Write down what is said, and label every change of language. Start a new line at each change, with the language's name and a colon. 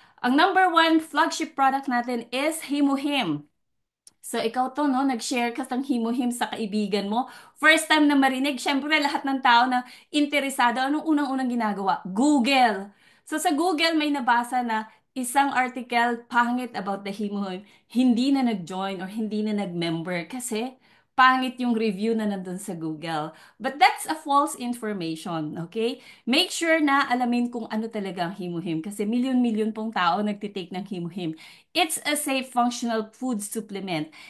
English: Ang number one flagship product natin is Himuhim.
Filipino: So, ikaw to, no? Nag-share ka ng himuhim sa kaibigan mo.
English: First time
Filipino: na marinig, syempre lahat ng tao na interesado, anong unang-unang ginagawa? Google. So, sa Google may nabasa na isang article pangit
English: about the Himuhim,
Filipino: hindi na nag-join or hindi na nag-member kasi pangit yung review na nandun sa Google.
English: But that's a false information, okay? Make sure
Filipino: na alamin kung ano talaga ang Himuhim kasi milyon-milyon pong tao nagtitake ng Himuhim.
English: It's a safe functional food supplement.